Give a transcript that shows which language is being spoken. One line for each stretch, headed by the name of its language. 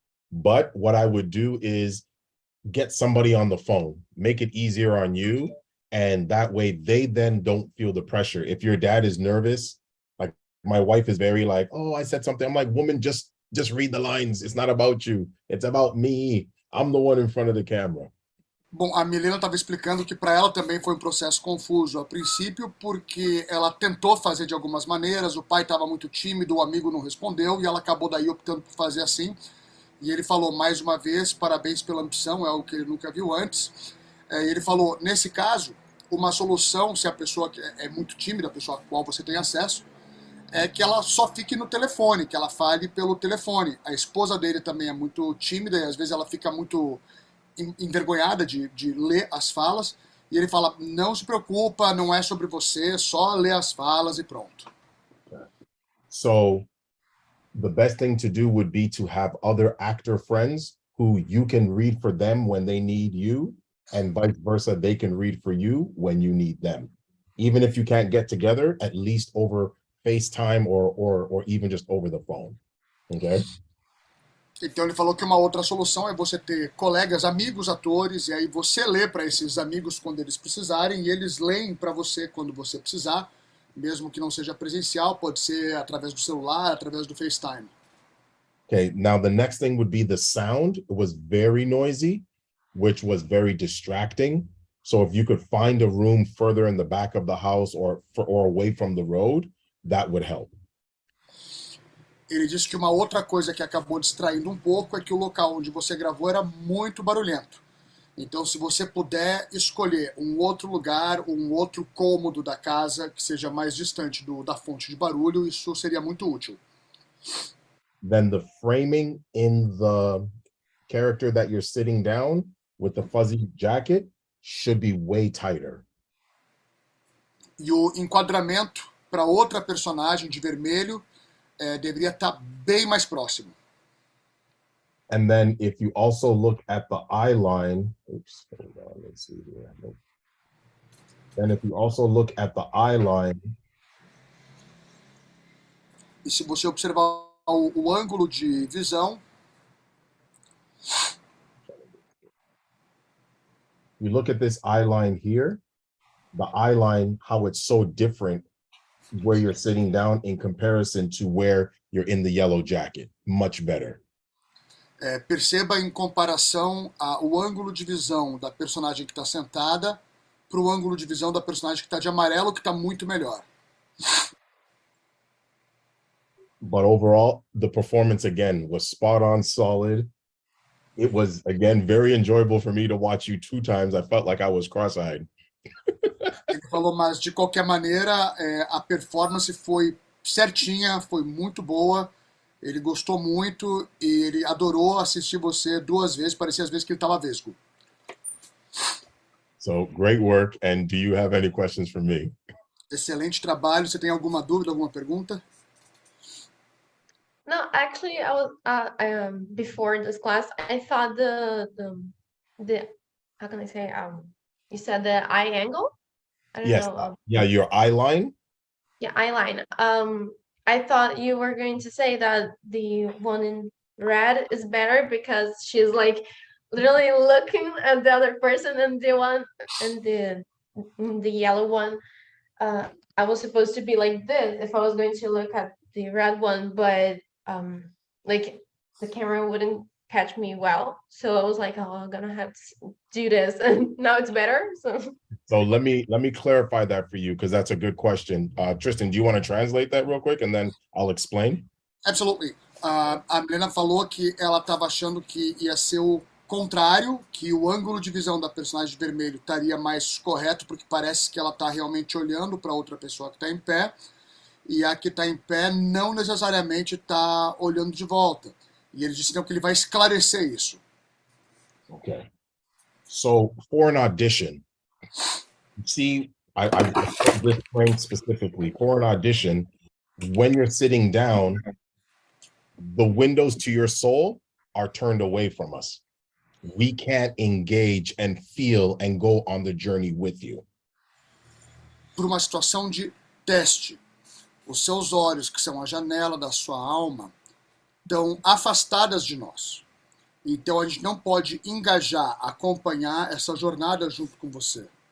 English: But what I would do is get somebody on the phone, make it easier on you. And that way they then don't feel the pressure. If your dad is nervous, like my wife is very like, oh, I said something. I'm like, woman, just read the lines. It's not about you. It's about me. I'm the one in front of the camera.
Portuguese: Bom, a Milena estava explicando que para ela também foi um processo confuso a princípio, porque ela tentou fazer de algumas maneiras, o pai estava muito tímido, o amigo não respondeu, e ela acabou daí optando por fazer assim. E ele falou, mais uma vez, parabéns pela ambição, é o que ele nunca viu antes. Ele falou, nesse caso, uma solução, se a pessoa é muito tímida, a pessoa a qual você tem acesso, é que ela só fique no telefone, que ela fale pelo telefone. A esposa dele também é muito tímida e às vezes ela fica muito envergonhada de ler as falas, e ele fala, não se preocupa, não é sobre você, só lê as falas e pronto.
English: So the best thing to do would be to have other actor friends who you can read for them when they need you, and vice versa, they can read for you when you need them. Even if you can't get together, at least over FaceTime or even just over the phone. Okay?
Portuguese: Então ele falou que uma outra solução é você ter colegas, amigos, atores, e aí você lê para esses amigos quando eles precisarem, e eles leem para você quando você precisar, mesmo que não seja presencial, pode ser através do celular, através do FaceTime.
English: Okay, now the next thing would be the sound. It was very noisy, which was very distracting. So if you could find a room further in the back of the house or away from the road, that would help.
Portuguese: Ele disse que uma outra coisa que acabou distraindo um pouco é que o local onde você gravou era muito barulhento. Então, se você puder escolher um outro lugar, um outro cômodo da casa que seja mais distante da fonte de barulho, isso seria muito útil.
English: Then the framing in the character that you're sitting down with the fuzzy jacket should be way tighter.
Portuguese: E o enquadramento para outra personagem de vermelho deveria estar bem mais próximo.
English: And then if you also look at the eye line, oops, hold on, let's see here. Then if you also look at the eye line.
Portuguese: E se você observar o ângulo de visão,
English: you look at this eye line here, the eye line, how it's so different where you're sitting down in comparison to where you're in the yellow jacket. Much better.
Portuguese: Perceba em comparação o ângulo de visão da personagem que está sentada para o ângulo de visão da personagem que está de amarelo, que está muito melhor.
English: But overall, the performance again was spot on, solid. It was again very enjoyable for me to watch you 2 times. I felt like I was cross-eyed.
Portuguese: Ele falou, mas de qualquer maneira, a performance foi certinha, foi muito boa. Ele gostou muito e ele adorou assistir você 2 vezes, parecia às vezes que ele estava vesgo.
English: So great work. And do you have any questions for me?
Portuguese: Excelente trabalho. Você tem alguma dúvida, alguma pergunta?
English: No, actually, I was before this class, I thought the how can I say, you said the eye angle? I don't Yes. know. Yeah, your eye line. Yeah, eye line. I thought you were going to say that the one in red is better because she's like literally looking at the other person, and the one and the yellow one, I was supposed to be like this if I was going to look at the red one, but like the camera wouldn't catch me well, so I was like, oh, I'm gonna have to do this, and now it's better. So let me clarify that for you, because that's a good question. Tristan, do you want to translate that real quick and then I'll explain? Absolutely.
Portuguese: A Milena falou que ela estava achando que ia ser o contrário, que o ângulo de visão da personagem vermelho estaria mais correto, porque parece que ela está realmente olhando para outra pessoa que está em pé, e a que está em pé não necessariamente está olhando de volta. E ele disse então que ele vai esclarecer isso.
English: Okay. So for an audition, see, I've heard this frame specifically. For an audition, when you're sitting down, the windows to your soul are turned away from us. We can't engage and feel and go on the journey with you.
Portuguese: Por uma situação de teste, os seus olhos, que são a janela da sua alma, estão afastadas de nós. Então a gente não pode engajar, acompanhar essa jornada junto com você.